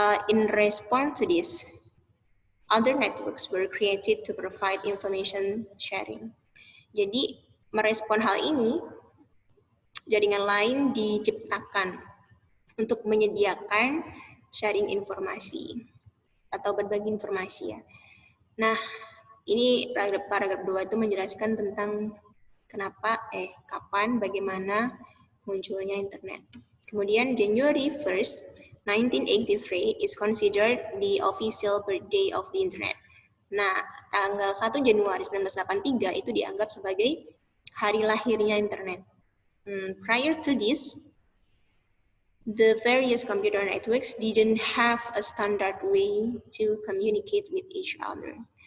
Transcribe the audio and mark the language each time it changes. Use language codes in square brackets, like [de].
[en] In response to this, other networks were created to provide information sharing. [id] Jadi merespon hal ini, jaringan lain diciptakan untuk menyediakan sharing informasi atau berbagi informasi ya. Nah, ini paragraf 2 itu menjelaskan tentang kapan, bagaimana munculnya internet. Kemudian [en] January 1st, 1983 is considered the official birthday of the internet. [id] Nah, tanggal 1 Januari 1983 itu dianggap sebagai hari lahirnya internet. [en] Prior to this, the various computer networks didn't have a standard way to communicate with each other.